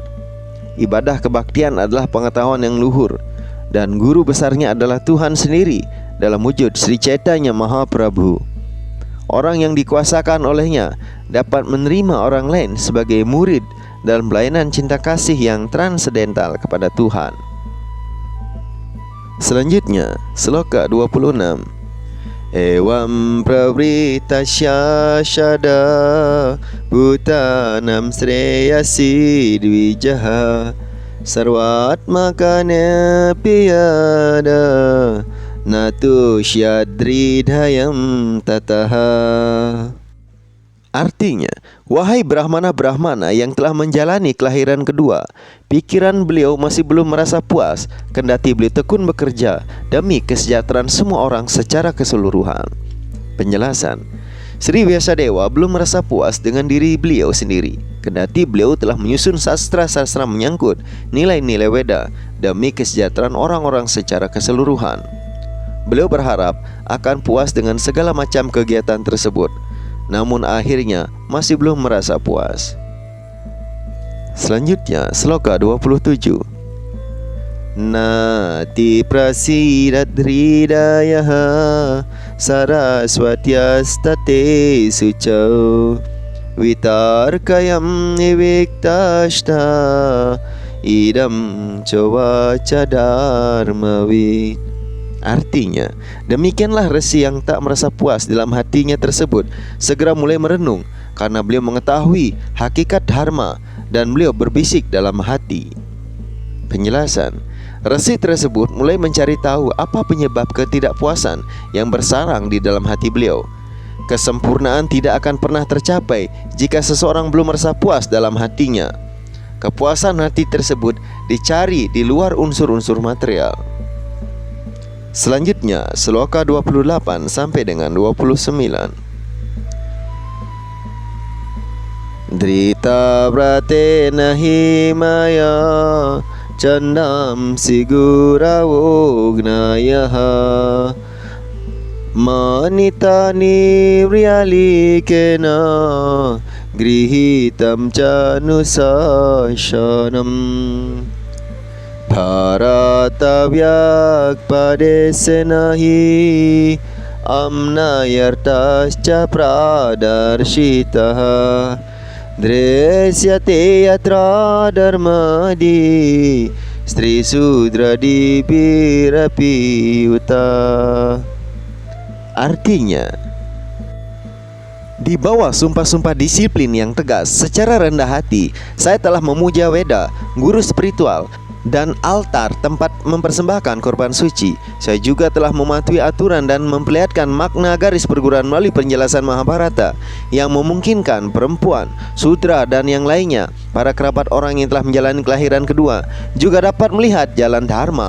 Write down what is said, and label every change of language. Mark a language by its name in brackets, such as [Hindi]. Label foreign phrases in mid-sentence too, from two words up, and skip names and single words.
[Indonesian] Ibadah kebaktian adalah pengetahuan yang luhur, dan guru besarnya adalah Tuhan sendiri dalam wujud Sri Chaitanya Mahaprabhu. Orang yang dikuasakan olehnya dapat menerima orang lain sebagai murid dalam pelayanan cinta kasih yang transendental kepada Tuhan. Selanjutnya, Sloka 26. [Sanskrit] Evam pravrita syashada Bhutanam sreyasi dvijaha Sarvatmakane piyada Natu syadridhayam tataha. [Indonesian] Artinya, wahai Brahmana-Brahmana yang telah menjalani kelahiran kedua, pikiran beliau masih belum merasa puas, kendati beliau tekun bekerja demi kesejahteraan semua orang secara keseluruhan. Penjelasan, Sri Vyasadeva belum merasa puas dengan diri beliau sendiri, kendati beliau telah menyusun sastra-sastra menyangkut nilai-nilai Weda demi kesejahteraan orang-orang secara keseluruhan. Beliau berharap akan puas dengan segala macam kegiatan tersebut, namun akhirnya masih belum merasa puas. Selanjutnya, Sloka 27. [Sanskrit] Nati prasidat hridayaha saraswatyastate sucau vitarkayam niviktashta idam cowaca dharmavit. [Indonesian] Artinya, demikianlah Resi yang tak merasa puas dalam hatinya tersebut segera mulai merenung karena beliau mengetahui hakikat dharma dan beliau berbisik dalam hati. Penjelasan, Resi tersebut mulai mencari tahu apa penyebab ketidakpuasan yang bersarang di dalam hati beliau. Kesempurnaan tidak akan pernah tercapai jika seseorang belum merasa puas dalam hatinya. Kepuasan hati tersebut dicari di luar unsur-unsur material. Selanjutnya, Sloka 28 sampai dengan 29. [Sanskrit] Drita pratena himaya candam siguravo gnayaha manita nivriyalikena grihitam canusashanam Bharatavyak padesenahi amnayartascha pradarshitaha dresyate yatra dharmadi stri sudra dibirapi uta. [Indonesian] Artinya, di bawah sumpah-sumpah disiplin yang tegas secara rendah hati, saya telah memuja Weda, guru spiritual, dan altar tempat mempersembahkan korban suci. Saya juga telah mematuhi aturan dan memperlihatkan makna garis perguruan melalui penjelasan Mahabharata yang memungkinkan perempuan, sudra, dan yang lainnya, para kerabat orang yang telah menjalani kelahiran kedua, juga dapat melihat jalan dharma.